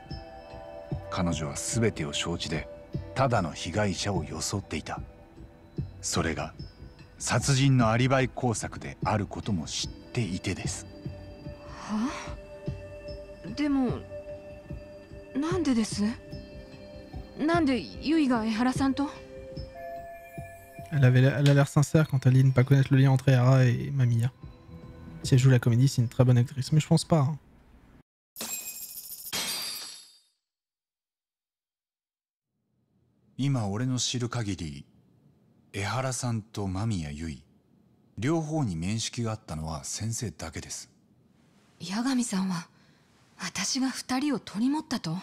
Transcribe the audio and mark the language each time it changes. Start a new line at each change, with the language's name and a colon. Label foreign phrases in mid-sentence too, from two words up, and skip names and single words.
Japanese: 彼女は全てを承知でただの被害者を装っていた。それが殺人のアリバイ工作であることも知っていてです。はあ？でもなんでです？なんで結衣が江原さんと？
French: Elle a l'air sincère quand elle dit ne pas connaître le lien entre Hera et Mamiya. Si elle joue la comédie, c'est une très bonne actrice, mais je pense pas. Hein.
Japanese: 今俺の知る限り、江原さんと間宮結衣、両方に面識があったのは先生だけです。八神さんは私が2人を取り持ったと？